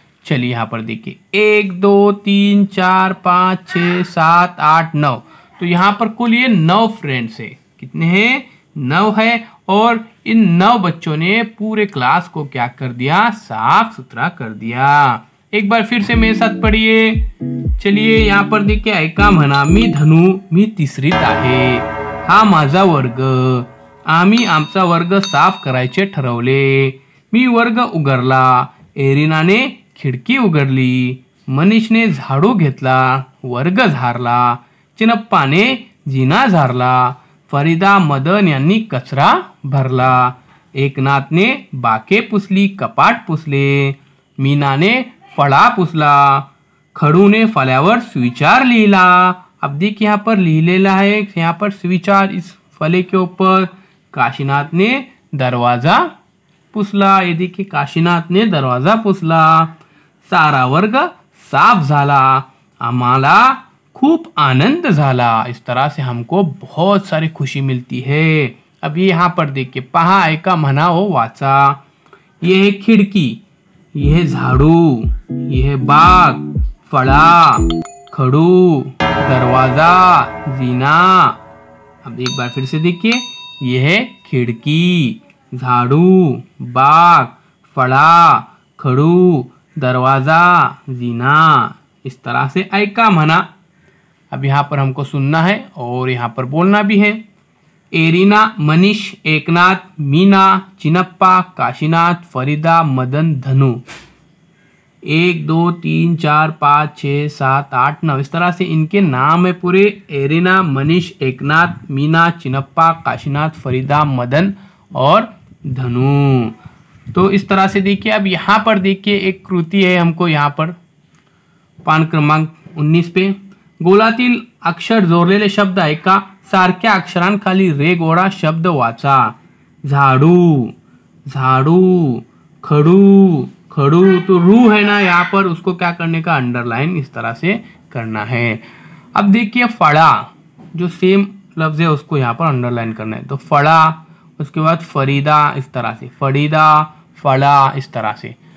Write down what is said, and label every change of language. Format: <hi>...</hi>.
<hi>चलिए यहाँ पर देखिए, 1 2 3 4 5 6 7 8 9। तो यहाँ पर कुल ये 9 फ्रेंड्स है। कितने हैं? 9 है। और इन 9 बच्चों ने पूरे क्लास को क्या कर दिया, साफ सुथरा कर दिया। एक बार फिर से मेरे साथ पढ़िए। चलिए यहाँ पर देखिए,</hi> <mr>ऐका म्हणा, मी धनु, मी तिसरीत आहे, हा माझा वर्ग, आम्ही आमचा वर्ग साफ करायचे ठरवले, मी वर्ग उघडला, एरिनाने खिडकी उघडली, मनीषने झाडू घेतला, वर्ग झारला, चिनप्पाने जिना झारला, फरीदा मदन यांनी कचरा भरला, एकनाथने बाके पुसली, कपाट पुसले, मीनाने फळा पुसला, खडूने फल्यावर स्विचार लिहिला।</mr> <hi>अब देखिए यहाँ पर लिहिलेला है, यहाँ पर स्विचार इस फले के ऊपर।</hi> <mr>काशीनाथ ने दरवाजा पुसला।</mr> <hi>ये देखिए,</hi> <mr>काशीनाथ ने दरवाजा पुसला। सारा वर्ग साफ झाला, आम्हाला खूब आनंद झाला।</mr> <hi>इस तरह से हमको बहुत सारी खुशी मिलती है। अब ये यहाँ पर देखिए,</hi> <mr>पहा, ऐका, म्हणा, हो, वाचा।</mr> <hi>ये है खिड़की, ये है झाड़ू, ये है बाग, फड़ा, खड़ू, दरवाजा, जीना। अब एक बार फिर से देखिए, ये है खिड़की, झाड़ू, बाग, फळा, खडू, दरवाजा, जीना। इस तरह से</hi> <mr>ऐका म्हणा।</mr> <hi>अब यहाँ पर हमको सुनना है और यहाँ पर बोलना भी है। एरिना, मनीष, एकनाथ, मीना, चिनप्पा, काशीनाथ, फरीदा, मदन, धनु। 1 2 3 4 5 6 7 8 9 इस तरह से इनके नाम है पूरे। एरिना, मनीष, एकनाथ, मीना, चिनप्पा, काशीनाथ, फरीदा, मदन और धनु। तो इस तरह से देखिए। अब यहाँ पर देखिए एक कृति है हमको यहाँ पर पान क्रमांक 19 पे।</hi> <mr>गोलातील अक्षर जोडलेले शब्द ऐका, सारख्या अक्षरांखाली रेघोडा शब्द वाचा। झाड़ू, झाड़ू, खड़ू, खड़ू।</mr> <hi>तो रू है ना यहाँ पर, उसको क्या करने का, अंडरलाइन इस तरह से करना है। अब देखिए फड़ा, जो सेम लफ्ज है उसको यहाँ पर अंडरलाइन करना है। तो फड़ा, उसके बाद फरीदा, इस तरह से फरीदा, फड़ा, इस तरह से।</hi>